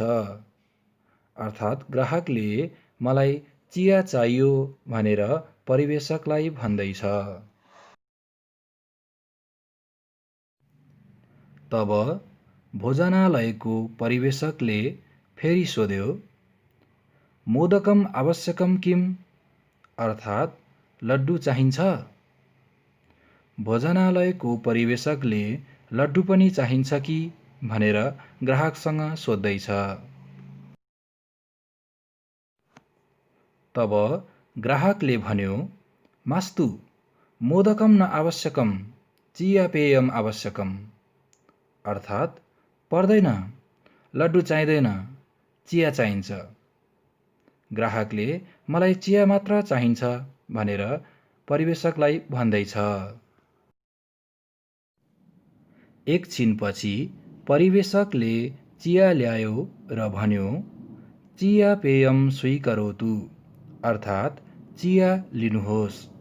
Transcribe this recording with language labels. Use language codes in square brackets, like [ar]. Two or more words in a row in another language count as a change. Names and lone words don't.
[ne] अर्थात् ग्राहकले मलाई चिया चाहियो भनेर परिवेशकलाई भन्दैछ। तब भोजनालयको परिवेशकले फेरि सोध्यो, [sa] मोदकम आवश्यकम किम, [ne] अर्थात् लड्डु चाहिन्छ। भोजनालयको परिवेशकले लड्डु पनि चाहिन्छ कि भनेर ग्राहकसँग सोध्दैछ। तब ग्राहकले भन्यो, [sa] मास्तु मोदकम न आवश्यकम, चिया पेयम आवश्यकम। [ne] अर्थात् पर्दैन, लड्डु चाहिँदैन, चिया चाहिन्छ। ग्राहकले मलाई चिया मात्र चाहिन्छ भनेर परिवेशकलाई भन्दैछ। एकछिनपछि परिवेशकले चिया ल्यायो र भन्यो, [sa] चिया पेयम स्वीकरोतु, [ne] अर्थात् चिया लिनुहोस्।